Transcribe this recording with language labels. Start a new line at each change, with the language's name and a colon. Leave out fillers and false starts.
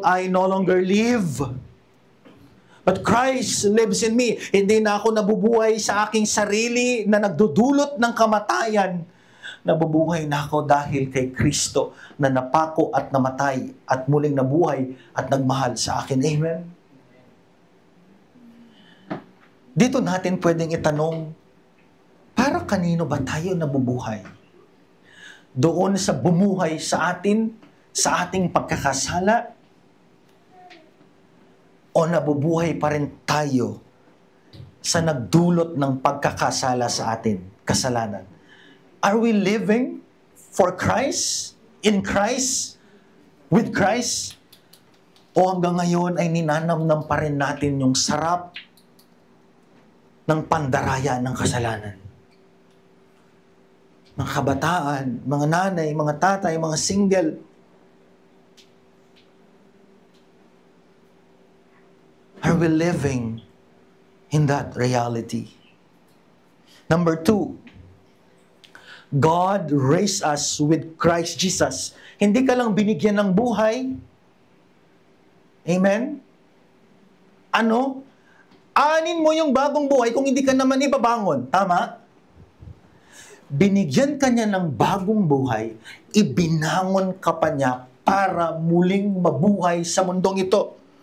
Filipino: I no longer live, but Christ lives in me. Hindi na ako nabubuhay sa aking sarili na nagdudulot ng kamatayan. Nabubuhay na ako dahil kay Kristo na napako at namatay at muling nabuhay at nagmahal sa akin. Amen? Dito natin pwedeng itanong, para kanino ba tayo nabubuhay? Doon sa bumuhay sa atin, sa ating pagkakasala? O nabubuhay pa rin tayo sa nagdulot ng pagkakasala sa atin, kasalanan?
English: Are we living for Christ? In Christ? With Christ?
Filipino: O hanggang ngayon ay ninanamnam pa rin natin yung sarap ng pandaraya ng kasalanan? Mga kabataan, mga nanay, mga tatay, mga single.
English: Are we living in that reality? Number 2, God raised us with Christ Jesus.
Filipino: Hindi ka lang binigyan ng buhay. Amen? Ano? Anin mo yung bagong buhay kung hindi ka naman ibabangon. Tama? Binigyan ka niya ng bagong buhay, ibinangon ka pa niya para muling mabuhay sa mundong ito.